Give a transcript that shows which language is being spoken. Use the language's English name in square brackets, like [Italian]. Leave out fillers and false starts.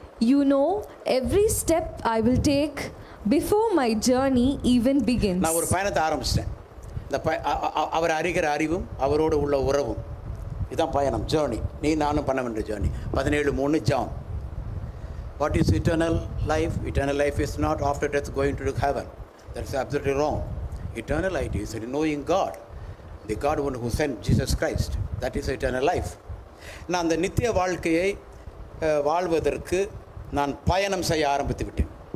[English] You know every step I will take before my journey even begins. [Tamil] நான் ஒரு பயணத்தை ஆரம்பிச்சிட்டேன். இந்த அவர் அறிகிற அறிவும் அவரோடு உள்ள உறவும், இதுதான் பயணம், ஜேர்னி. நீ நானும் பண்ண வேண்டிய journey. 17:3 John. [English] What is eternal life? Eternal life is not after death going to heaven. That is absolutely wrong. Eternal life is knowing God, the God one who sent Jesus Christ. That is eternal life. [Tamil] நான் அந்த நித்திய வாழ்க்கையை வாழ்வதற்கு நான் பயணம் செய்ய ஆரம்பித்து விட்டேன்.